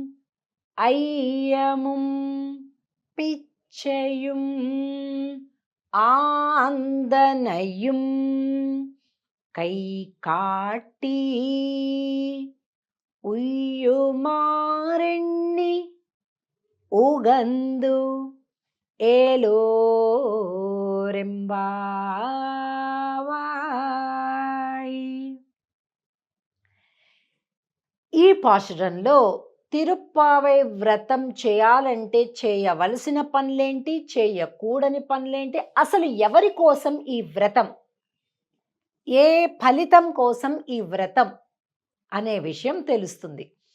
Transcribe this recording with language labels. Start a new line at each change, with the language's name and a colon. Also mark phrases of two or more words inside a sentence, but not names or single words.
Tamil: ஐயமும் பிச்சையும் ஆந்தனையும் கை காட்டி உய்யுமாறெண்ணி உகந்து ఏలోరెంబావాయ్.
Telugu: ఈ పాశురంలో తిరుప్పావై వ్రతం చేయాలంటే చేయవలసిన పనులేంటి, చేయకూడని పనులేంటి, అసలు ఎవరి కోసం ఈ వ్రతం, ఏ ఫలితం కోసం ఈ వ్రతం అనే విషయం తెలుస్తుంది.